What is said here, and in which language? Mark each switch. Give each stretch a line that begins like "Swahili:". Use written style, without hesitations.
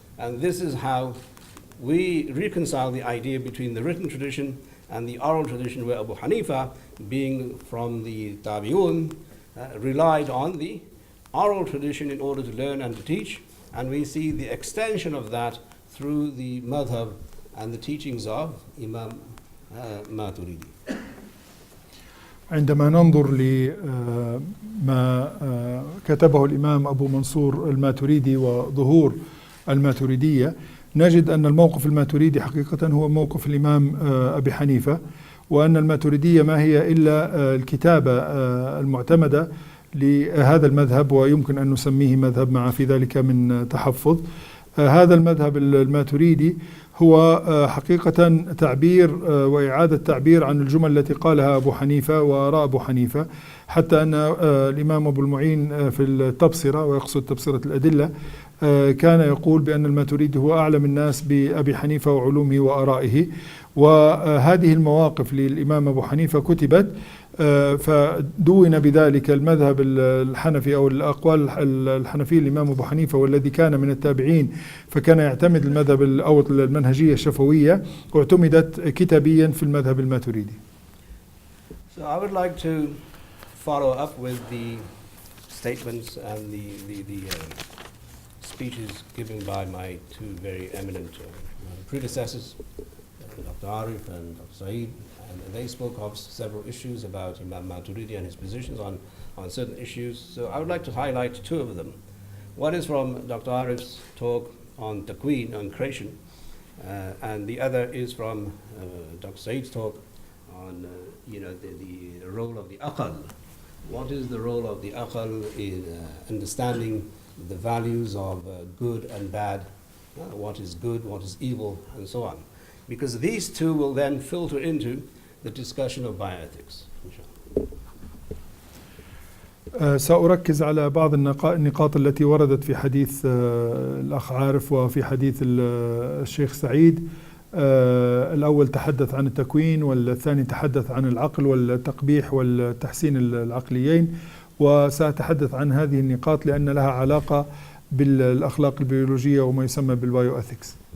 English: And this is how we reconcile the idea between the written tradition and the oral tradition, where Abu Hanifa, being from the Tabi'un, relied on the oral tradition in order to learn and to teach. And we see the extension of that through the madhab and the teachings of Imam Maturidi.
Arabic: عندما ننظر لما كتبه الإمام أبو منصور الماتريدي وظهور الماتريدية، نجد أن الموقف الماتريدي حقيقة هو موقف الإمام أبي حنيفة، وأن الماتريدية ما هي إلا الكتابة المعتمدة لهذا المذهب، ويمكن أن نسميه مذهب مع في ذلك من تحفظ. هذا المذهب الماتريدي هو حقيقة تعبير وإعادة تعبير عن الجمل التي قالها أبو حنيفة وآراء أبو حنيفة، حتى أن الإمام أبو المعين في التبصرة، ويقصد تبصرة الأدلة، كان يقول بأن الماتريدي هو أعلم الناس بأبي حنيفة وعلومه وآرائه. وهذه المواقف للإمام أبو حنيفة كتبت، فدون بذلك المذهب الحنفي أو الأقوال الحنفية الإمام أبو حنيفة، والذي كان من التابعين، فكان يعتمد المذهب أو المنهجية الشفوية، واعتمدت كتابيا في المذهب الماتريدي.
English: So I would like to follow up with the statements and the speeches given by my two very eminent predecessors, Dr. Arif and Dr. Saeed, and they spoke of several issues about Imam Maturidi and his positions on certain issues. So I would like to highlight two of them. One is from Dr. Arif's talk on Taqween, on creation, and the other is from Dr. Saeed's talk on the role of the aqal. What is the role of the aqal in understanding the values of good and bad, what is good, what is evil, and so on. Because these two will then filter into the discussion of bioethics.
Arabic: سأركز على بعض النقاط التي وردت في حديث الأخ عارف وفي حديث الشيخ سعيد. الأول تحدث عن التكوين، والثاني تحدث عن العقل والتقبيح والتحسين العقليين، وسأتحدث عن هذه النقاط لأن لها علاقة بالأخلاق البيولوجية وما يسمى بالبايوإثكس.